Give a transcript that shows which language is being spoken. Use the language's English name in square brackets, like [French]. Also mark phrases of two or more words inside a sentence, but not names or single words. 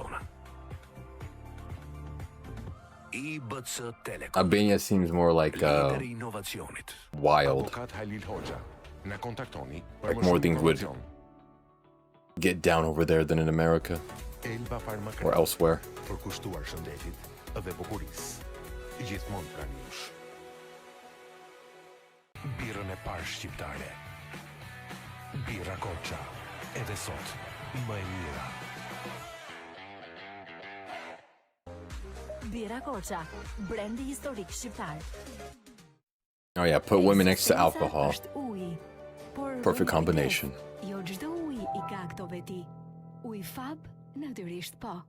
[English] Albania seems more like wild. Like more things would get down over there than in America or elsewhere. [Albanian] Dhe bukuris, gjithmonë pranë jush. Birrën e parë shqiptare. Birra Korça, edhe sot, më e mira. Birra Korça, brendi historik shqiptar. [English] Oh yeah, put women next to alcohol. Perfect combination. [Albanian] Jo çdo ujë I ka këto veti. Ujë fab, natyrisht po.